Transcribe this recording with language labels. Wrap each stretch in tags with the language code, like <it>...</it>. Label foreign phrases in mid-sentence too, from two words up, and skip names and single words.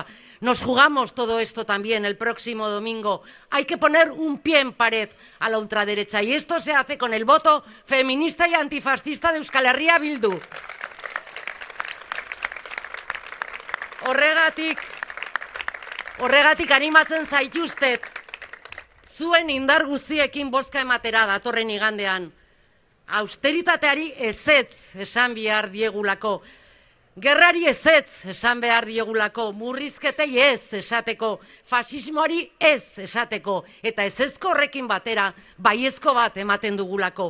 <es>Nos jugamos todo esto también el próximo domingo. Hay que poner un pie en pared a la ultraderecha y esto se hace con el voto feminista y antifascista de Euskal Herria Bildu.</es> <eu>Horregatik animatzen zaituztet, zuen indar guztiekin bozka ematera datorren igandean. Austeritateari ezetz esan behar diegulako, gerrari ezetz esan behar diegulako, murrizketei ez esateko, fasismoari ez esateko, eta ezezko horrekin batera baiezko bat ematen dugulako.</eu>